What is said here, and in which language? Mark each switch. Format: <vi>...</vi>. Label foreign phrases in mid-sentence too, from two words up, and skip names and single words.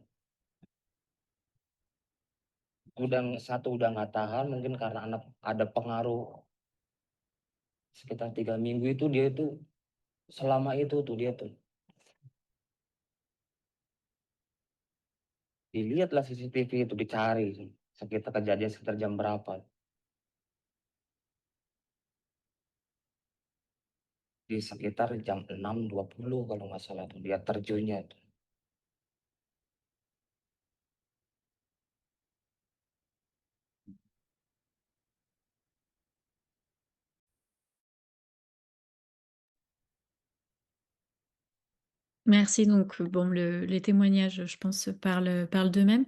<id>Satu udah nggak tahan, mungkin karena ada pengaruh sekitar 3 minggu itu dia itu selama itu tuh dia tuh dilihatlah CCTV itu dicari sekitar kejadian sekitar jam berapa. Di sekitar jam 6.20 kalau nggak salah tuh dia terjunnya tuh.</id> <fr>Merci. Donc, bon, les témoignages, je pense, parlent d'eux-mêmes.</fr>